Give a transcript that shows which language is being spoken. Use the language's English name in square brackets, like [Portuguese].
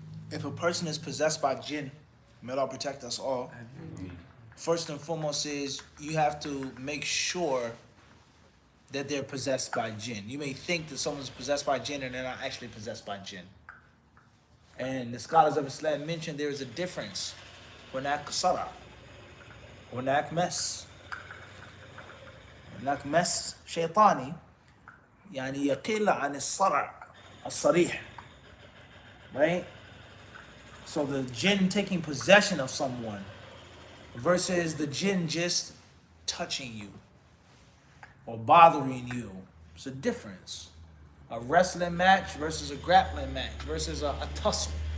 [English] If a person is possessed by jinn, may Allah protect us all. First and foremost is you have to make sure that they're possessed by jinn. You may think that someone's possessed by jinn and they're not actually possessed by jinn. And the scholars of Islam mentioned there is a difference. [Arabic] هناك صرع، هناك مس، هناك مس شيطاني يعني يقل عن الصرع الصريح. [English] Right? So the jinn taking possession of someone versus the jinn just touching you or bothering you. It's a difference. A wrestling match versus a grappling match versus a tussle.